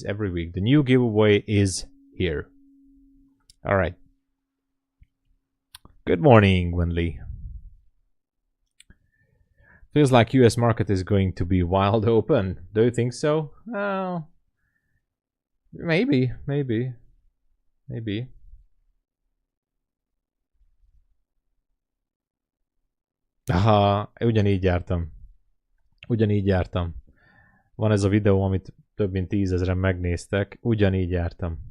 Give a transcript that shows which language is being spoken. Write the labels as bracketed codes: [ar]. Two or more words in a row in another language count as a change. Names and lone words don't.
[en] Every week the new giveaway is here. All right. Good morning, Winley. Feels like US market is going to be wild open. Do you think so? Well, maybe. [hu] Aha, ugyanígy jártam. Van ez a videó, amit több mint 10 000-en megnéztek. Ugyanígy jártam.